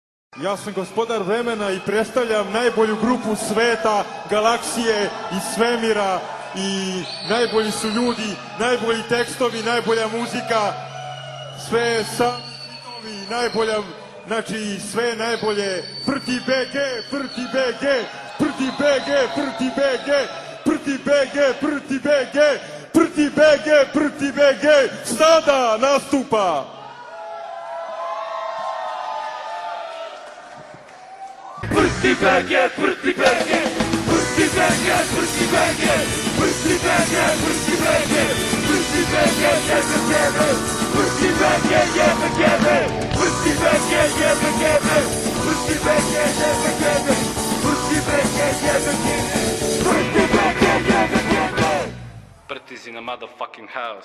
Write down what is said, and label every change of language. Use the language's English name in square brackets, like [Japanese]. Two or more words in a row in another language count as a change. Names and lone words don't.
[Serbian] Ja sam gospodar vremena i predstavljam najbolju grupu sveta, galaksije i svemira i najbolji su ljudi, najbolji tekstovi, najbolja muzika, sve sami, najbolja, znači sve najbolje. Prti BG, prti BG, prti BG, prti BG, prti BG, prti BG, prti BG, prti BG, sada nastupa. Prti BG, prti BG, prti BG, prti BG, prti BG, prti BG, prti BG, jebe jebe, prti BG, jebe jebe, prti BG, jebe jebe, prti BG, jebe jebe, prti BG, jebe jebe, prti BG, jebe jebe. [English] Prti's in a motherfucking house.